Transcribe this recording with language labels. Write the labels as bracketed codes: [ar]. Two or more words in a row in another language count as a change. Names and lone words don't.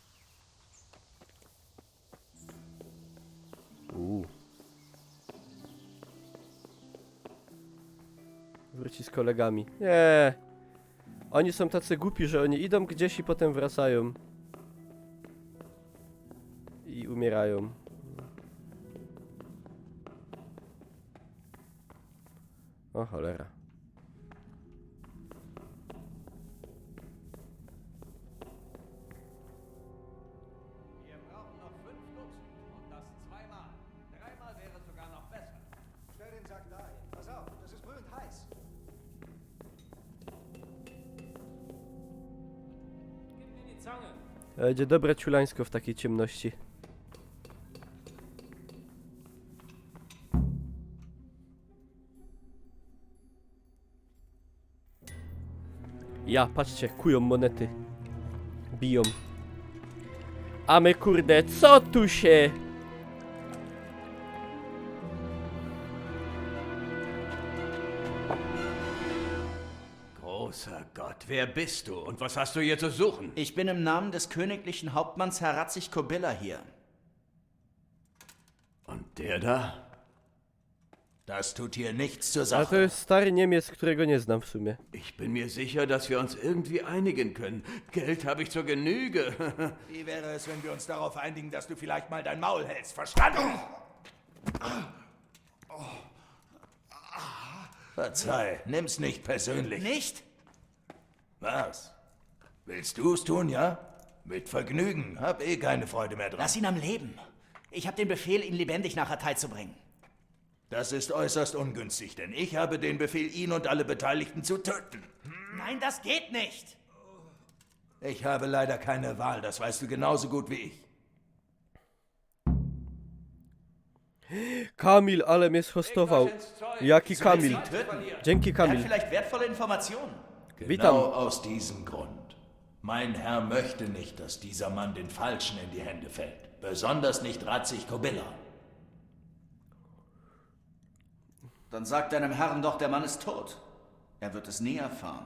[pl] Wróci z kolegami. Nie. Oni są tacy głupi, że oni idą gdzieś i potem wracają. I umierają. O cholera. [de] Wir brauchen noch 5 Dutzend und das zweimal. 3-mal wäre sogar noch besser. Stell den Sack dahin. Pass auf, das ist brühend heiß. Gib mir die Zange. [pl] Będzie dobre ciulańsko w takiej ciemności. Ja, patrzcie, kują monety. Biją. A my kurde, co tu się... [de] Großer Gott, wer bist du und was hast du hier zu suchen? Ich bin im Namen des königlichen Hauptmanns Herr Ratzig Kobilla hier. Und der da? Das tut hier nichts zur [pl] A [de] Sache. [pl] to jest stary Niemiec, którego nie znam w sumie. [de] Ich bin mir sicher, dass wir uns irgendwie einigen können. Geld habe ich zur Genüge. Wie wäre es, wenn wir uns darauf einigen, dass du vielleicht mal dein Maul hältst? Verstanden? Verzeih, nimm's nicht persönlich. Nicht? Was? Willst du's tun, ja? Mit Vergnügen. Hab eh keine Freude mehr dran. Lass ihn am Leben. Ich habe den Befehl, ihn lebendig nach Hatay zu bringen. Das ist äußerst ungünstig, denn ich habe den Befehl, ihn und alle Beteiligten zu töten. Nein, das geht nicht. Ich habe leider keine Wahl, das weißt du genauso gut wie ich. [pl] Kamil, ale mnie schostował. Jaki Kamil? Dzięki, Kamil. [de] Vielleicht wertvolle Informationen. [pl] Witam. [de] Genau aus diesem Grund. Mein Herr möchte nicht, dass dieser Mann den Falschen in die Hände fällt. Besonders nicht Ratzig Kobilla. Dann sag deinem Herrn doch, der Mann ist tot. Er wird es nie erfahren.